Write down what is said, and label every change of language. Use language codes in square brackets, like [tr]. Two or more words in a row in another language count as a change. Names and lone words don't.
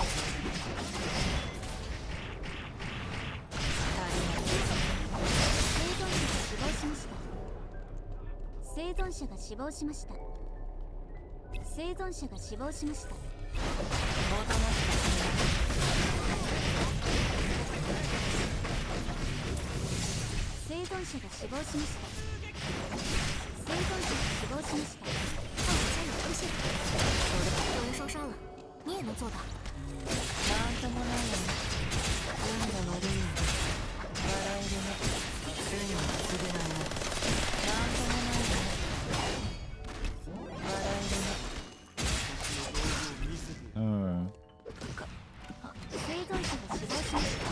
[ja] 生存者が死亡しました。生存者が死亡しました。おとなしく死ね。生存者が死亡しました。生存者が死亡しました。 [zh] 奥米加有出现。有人受伤了，你也能做到。 [ja] なんともないわね。運が悪いよ。笑えるね。運には償えない。なんともないわね。笑えるね。生存者が死亡しました。